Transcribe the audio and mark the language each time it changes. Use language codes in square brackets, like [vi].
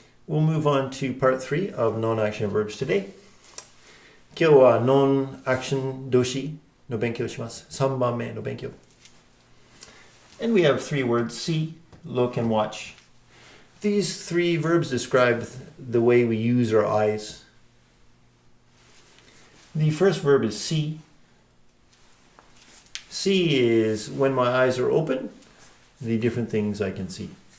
[en] We'll move on to part 3 of non-action verbs today. [ja] 今日は non-action 動詞の勉強します。 3番目の勉強。 [en] And we have 3 words, see, look, and watch. These 3 verbs describe the way we use our eyes. The first verb is see. See is when my eyes are open, the different things I can see.